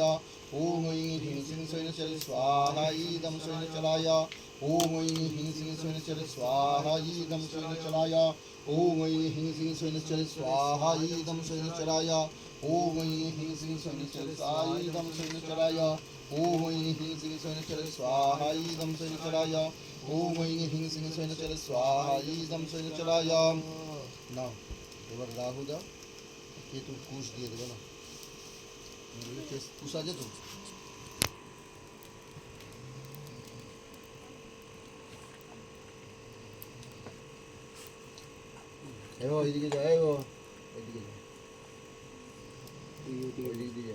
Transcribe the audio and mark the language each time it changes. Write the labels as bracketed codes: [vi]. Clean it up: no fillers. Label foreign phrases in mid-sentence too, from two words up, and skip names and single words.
[sa] ওম ওইং হিং সিং সৈনশ্চরায় স্বাহা ইদম সৈনশ্চরায় ওম ওইং হিং সিং সৈনশ্চরায় স্বাহা ইদম সৈনশ্চরায় ওম ওইং হিং সিং সৈনশ্চরায় স্বাহা ইদম সৈনশ্চরায় ওম ওইং হিং সিং সৈনশ্চরায় স্বাহা ইদম সৈনশ্চরায় ওম ওইং হিং সিং সৈনশ্চরায় স্বাহা ইদম সৈনশ্চরায় ওম ওইং হিং সিং সৈনশ্চরায় স্বাহা ইদম সৈনশ্চরায়। [bn] না এবার রাহু দাও, কেতু কুশ দিয়ে দেবে না, কুশ আছে তো। এবার ওইদিকে যাও, ওইদিকে যাও, ওইদিকে দিয়ে যাও।